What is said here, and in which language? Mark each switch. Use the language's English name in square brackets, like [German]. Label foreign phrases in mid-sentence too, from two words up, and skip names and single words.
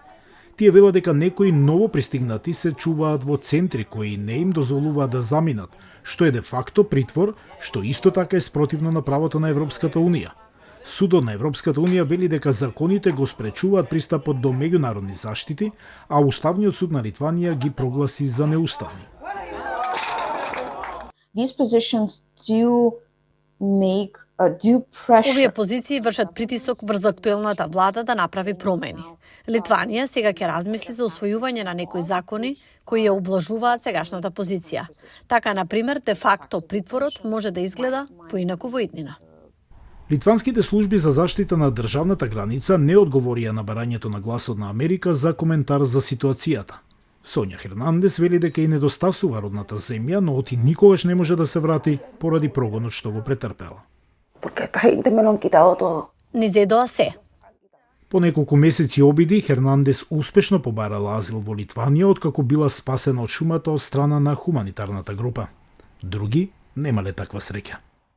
[Macedonian] Тие велат дека некои ново пристигнати се чуваат во центри кои не им дозволуваат да заминат, што е де факто притвор, што исто така е спротивно на правото на Европската унија. Судот на Европската унија вели дека законите го спречуваат пристапот до меѓународни заштити, а Уставниот суд на Литванија ги прогласи за неуставни. [English] These positions do pressure. [Macedonian] Овие позиции вршат притисок врз актуелната влада да направи промени. Литванија сега ќе размисли за усвојување на некои закони кои ја ублажуваат сегашната позиција. Така, например, де факто притворот може да изгледа поинаку во иднина. Литванските служби за заштита на државната граница не одговорија на барањето на гласот на Америка за коментар за ситуацијата. Сонја Хернандес вели дека и недостасува родната земја, но оти никогаш не може да се врати поради прогонот што го претрпела. [Spanish] porque esta gente me lo han quitado todo. [Macedonian] Ни зедоа се. По неколку месеци обиди, Хернандес успешно побарала азил во Литванија откако била спасена од шумата од страна на хуманитарната група. Други немале таква среќа.